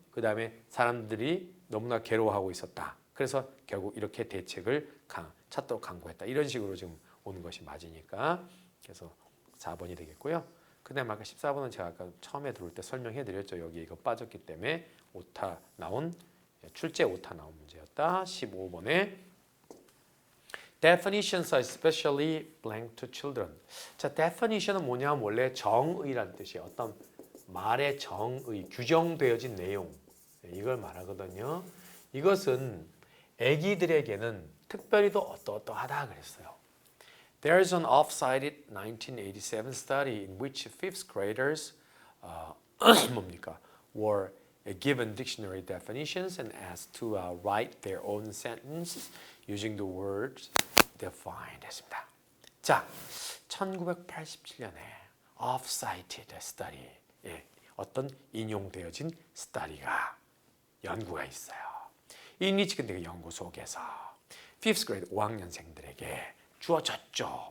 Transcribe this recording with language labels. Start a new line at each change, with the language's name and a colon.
Korean: 그다음에 사람들이 너무나 괴로워하고 있었다. 그래서 결국 이렇게 대책을 찾도록 강구했다. 이런 식으로 지금 오는 것이 맞으니까 그래서 4번이 되겠고요. 그다음 아까 14번은 제가 아까 처음에 들어올 때 설명해 드렸죠. 여기 이거 빠졌기 때문에 오타 나온 출제 오타 나온 문제였다. 15번에
English: Definitions are especially blank to children.
Korean: 자, definition은 뭐냐면 원래 정의란 뜻이에요. 어떤 말의 정의, 규정되어진 내용 이걸 말하거든요. 이것은 아기들에게는 특별히도 어떠하다 그랬어요.
English: There is an oft-cited 1987 study in which fifth graders
Korean: 뭡니까?
English: were given dictionary definitions and asked to write their own sentence using the words defined
Korean: 했습니다. 자, 1987년에
English: oft-cited study,
Korean: 어떤 인용되어진 스터디가 연구가 있어요. 이 미치겐 연구 속에서
English: fifth grade
Korean: 5학년생들에게 주어졌죠.